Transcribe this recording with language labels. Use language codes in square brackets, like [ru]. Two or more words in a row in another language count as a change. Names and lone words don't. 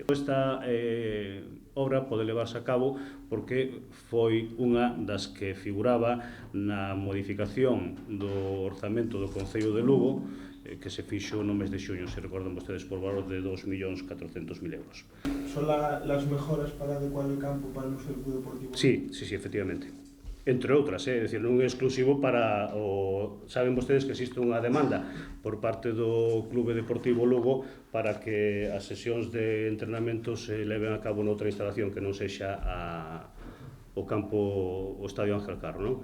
[gl] Esta obra pode levarse a cabo porque foi unha das que figuraba na modificación do orzamento do Concello de Lugo, que se fixo no mes de xuño, se recordan vostedes, por valor de 2.400.000 euros. [es] ¿Son las mejoras para adecuar el campo para el uso del Club Deportivo? Sí, efectivamente. [gl] Entre outras, é dicir, non é exclusivo para saben vostedes que existe unha demanda por parte do Clube Deportivo Lugo para que as sesións de entrenamento se leven a cabo noutra instalación que non sexa o campo, o Estadio Ángel Carro, non?